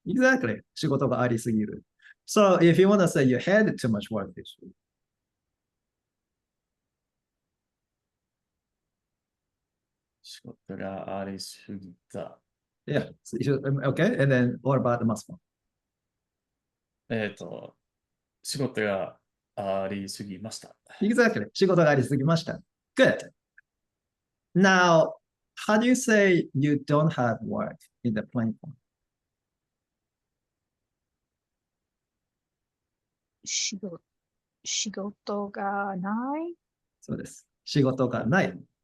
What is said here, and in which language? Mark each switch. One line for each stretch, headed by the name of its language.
English: Exactly.
Japanese: 仕事がありすぎる.
English: So if you want to say you had too much work this week.
Japanese: 仕事がありすぎた。
English: Yeah. So okay. And then what about the must form?
Japanese: 仕事がありすぎました。
English: Exactly.
Japanese: 仕事がありすぎました.
English: Good. Now, how do you say you don't have work in the plain form?
Japanese: 仕事がない? そうです。仕事がない.